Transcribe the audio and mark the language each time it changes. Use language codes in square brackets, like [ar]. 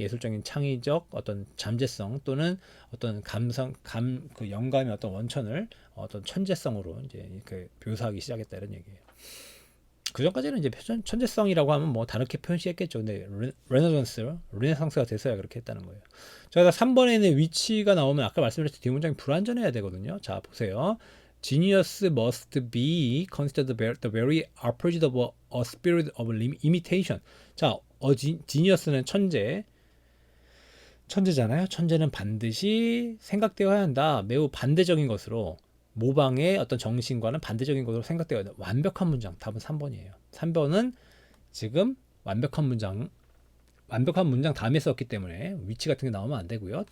[ko] 예술적인 창의적 어떤 잠재성 또는 어떤 그 영감의 어떤 원천을 어떤 천재성으로 이제 그 묘사하기 시작했다 이런 얘기예요. 그 전까지는 이제 천재성이라고 하면 뭐 다르게 표현시했겠죠. 근데 르네상스가 돼서야 그렇게 했다는 거예요. 자, 3번에는 위치가 나오면 아까 말씀드렸듯이 뒷문장이 불완전해야 되거든요. 자, 보세요. [en] Genius must be considered the very opposite of a spirit of imitation. [ko] 자, genius는 천재잖아요. 천재는 반드시 생각되어야 한다. 매우 반대적인 것으로 모방의 어떤 정신과는 반대적인 것으로 생각되어야 한다. 완벽한 문장. 답은 3번이에요. 3번은 지금 완벽한 문장 다음에 썼기 때문에 위치 같은 게 나오면 안 되고요.